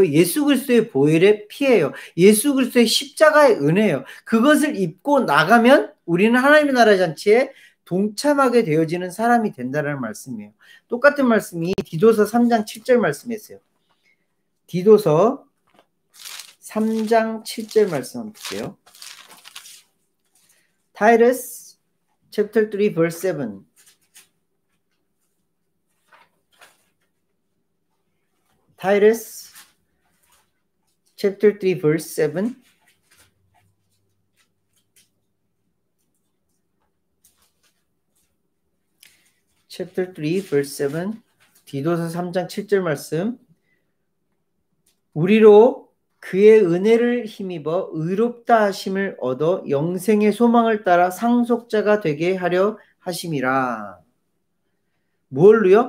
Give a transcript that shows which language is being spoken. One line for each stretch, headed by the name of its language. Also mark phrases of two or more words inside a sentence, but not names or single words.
Korean: 예수 그리스도의 보혈의 피예요. 예수 그리스도의 십자가의 은혜예요. 그것을 입고 나가면 우리는 하나님의 나라 잔치에 동참하게 되어지는 사람이 된다는 말씀이에요. 똑같은 말씀이 디도서 3장 7절 말씀이었어요. 디도서 3장 7절 말씀 한번 볼게요.
English: Titus chapter 3 verse 7. Titus chapter 3 verse 7. chapter 3 verse 7.
Korean: 디도서 3장 7절 말씀. 우리로 그의 은혜를 힘입어 의롭다 하심을 얻어 영생의 소망을 따라 상속자가 되게 하려 하심이라. 뭘로요?